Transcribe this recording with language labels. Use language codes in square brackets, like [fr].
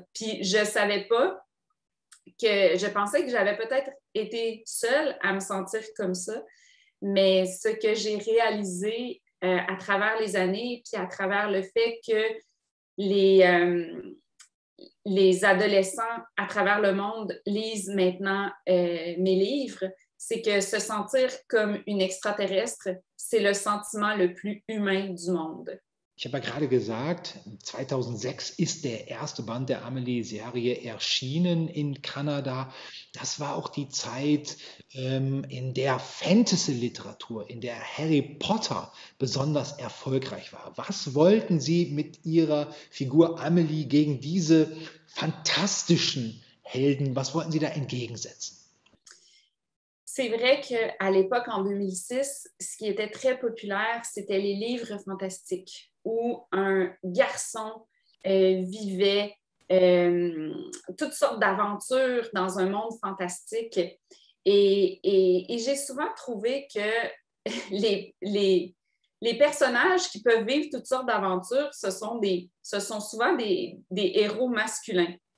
[fr] Puis, je ne savais pas je pensais que j'avais peut-être été seule à me sentir comme ça, mais ce que j'ai réalisé à travers les années, puis à travers le fait que les adolescents à travers le monde lisent maintenant mes livres, c'est que se sentir comme une extraterrestre, c'est le sentiment le plus humain du monde. [de] Ich habe ja gerade gesagt, 2006 ist der erste Band der Amélie-Serie erschienen in Kanada. Das war auch die Zeit, in der Fantasy-Literatur, in der Harry Potter besonders erfolgreich war. Was wollten Sie mit Ihrer Figur Amélie gegen diese fantastischen Helden, was wollten Sie da entgegensetzen? [fr] C'est vrai qu'à l'époque, en 2006, ce qui était très populaire, c'était les livres fantastiques où un garçon vivait toutes sortes d'aventures dans un monde fantastique. Et j'ai souvent trouvé que les personnages qui peuvent vivre toutes sortes d'aventures, ce sont souvent des héros masculins.